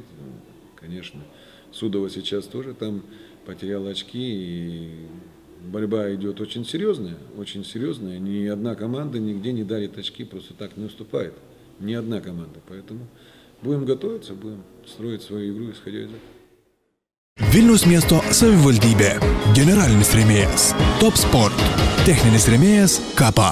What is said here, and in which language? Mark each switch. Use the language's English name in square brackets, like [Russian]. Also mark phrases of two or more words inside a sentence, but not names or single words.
[Russian] Ну, конечно, Судово сейчас тоже там потерял очки, и борьба идет очень серьезная. Ни одна команда нигде не дарит очки, просто так не уступает. Ни одна команда. Поэтому будем готовиться, будем строить свою игру, исходя из этого. [Lithuanian] Vilniaus miesto savivaldybė. Generalinis rėmėjas. Top Sport. Techninis rėmėjas Kapa.